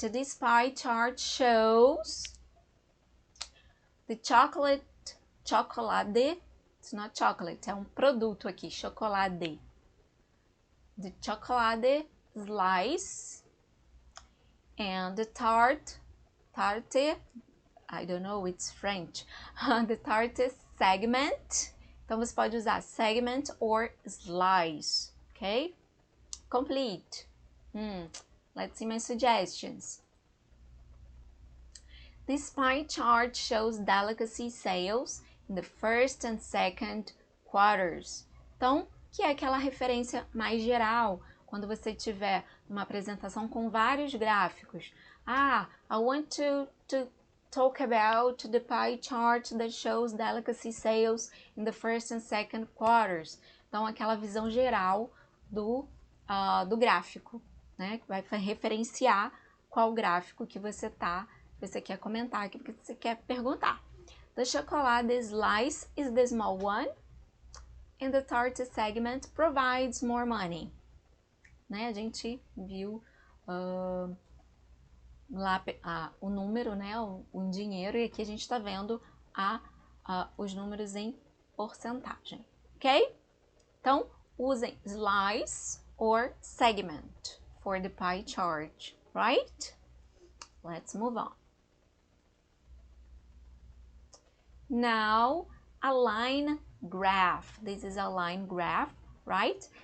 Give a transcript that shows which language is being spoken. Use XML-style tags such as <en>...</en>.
<en>This pie chart shows the chocolate, it's not chocolate,</en> <pt>é um produto aqui,</pt> <en>chocolate. The chocolate slice and the tarte, I don't know, it's French. The tarte segment.</en> <pt>Então você pode usar segment or slice, okay?</pt> <en>Complete. Let's see my suggestions. This pie chart shows delicacy sales in the first and second quarters.</en> <pt>Então, que é aquela referência mais geral, quando você tiver uma apresentação com vários gráficos.</pt> <en>I want to talk about the pie chart that shows delicacy sales in the first and second quarters.</en> <pt>Então, aquela visão geral do gráfico, né? Que vai referenciar qual gráfico que você quer comentar, que você quer perguntar.</pt> <en>The chocolate slice is the small one, and the tarte segment provides more money.</en> <pt>Né? A gente viu lá o número, né? o dinheiro, e aqui a gente está vendo os números em porcentagem, ok? Então, usem</pt> <en>slice or segment for the pie chart, right? Let's move on. Now, a line graph. This is a line graph, right?</en>